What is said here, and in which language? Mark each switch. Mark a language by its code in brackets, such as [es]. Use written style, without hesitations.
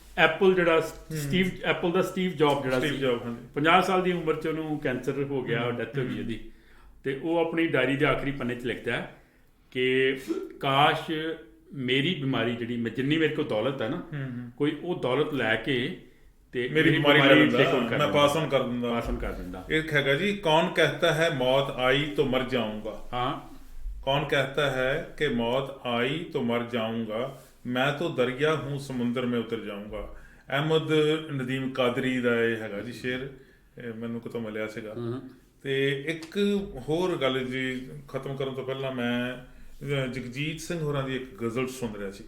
[pa] Apple ਜਿਹੜਾ Apple ਦਾ Steve job ਜਿਹੜਾ ਸੀ, 50 ਸਾਲ ਦੀ ਉਮਰ 'ਚ ਉਹਨੂੰ ਕੈਂਸਰ ਹੋ ਗਿਆ, ਡੈਥ ਹੋ ਗਈ ਉਹਦੀ। ਤੇ ਉਹ ਆਪਣੀ ਡਾਇਰੀ ਦੇ ਆਖਰੀ ਪੰਨੇ 'ਚ ਲਿਖਦਾ ਕਿ ਕਾਸ਼ ਮੇਰੀ ਬਿਮਾਰੀ ਜਿਹੜੀ, ਮੈਂ ਜਿੰਨੀ ਮੇਰੇ ਕੋਲ ਦੌਲਤ ਹੈ ਨਾ, ਕੋਈ ਉਹ ਦੌਲਤ ਲੈ ਕੇ ਤੇ ਮੇਰੀ ਬਿਮਾਰੀ ਮੈਂ ਪਾਸ ਔਨ ਕਰ ਦਿੰਦਾ। ਇੱਕ ਹੈਗਾ ਜੀ, ਕੌਣ [hi] कहता है मौत आई तो मर जाऊंगा। हाँ। कौन कहता है कि मौत आई तो मर जाऊंगा, मैं तो दरिया हूँ समुंदर में उतर जाऊंगा। [pa] अहमद नदीम कादरी ਦਾ ਇਹ ਹੈਗਾ ਜੀ ਸ਼ੇਰ, ਮੈਨੂੰ ਕਿਤੋਂ ਮਿਲਿਆ ਸੀਗਾ। ਤੇ ਇੱਕ ਹੋਰ ਗੱਲ ਜੀ ਖਤਮ ਕਰਨ ਤੋਂ ਪਹਿਲਾਂ, ਮੈਂ ਜਗਜੀਤ ਸਿੰਘ ਹੋਰਾਂ ਦੀ ਇੱਕ ਗਜ਼ਲ ਸੁਣ ਰਿਹਾ ਸੀ।